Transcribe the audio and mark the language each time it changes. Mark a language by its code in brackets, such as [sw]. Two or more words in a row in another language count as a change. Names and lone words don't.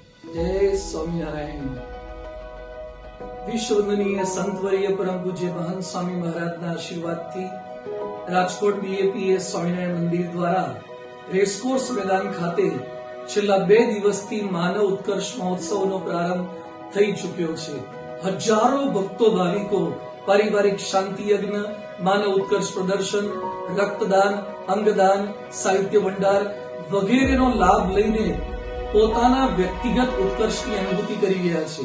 [gu] જય સ્વામિનારાયણ। વિશ્વવંદનીય સંતવર્ય પરમ પૂજ્ય મહંત સ્વામી મહારાજના આશીર્વાદથી રાજકોટ બીએપીએસ સ્વામિનારાયણ મંદિર દ્વારા રેસકોર્સ મેદાન ખાતે છેલ્લા 2 દિવસથી માનવ ઉત્કર્ષ મહોત્સવનો પ્રારંભ થઈ ચૂક્યો છે। હજારો ભક્તો ભાવિકો પારિવારિક શાંતિ યજ્ઞ, માનવ ઉત્કર્ષ પ્રદર્શન, રક્તદાન, અંગદાન, સાહિત્ય ભંડાર વગેરેનો લાભ લઈને પોતાના વ્યક્તિગત ઉત્કર્ષની અનુભૂતિ કરી રહ્યા છે।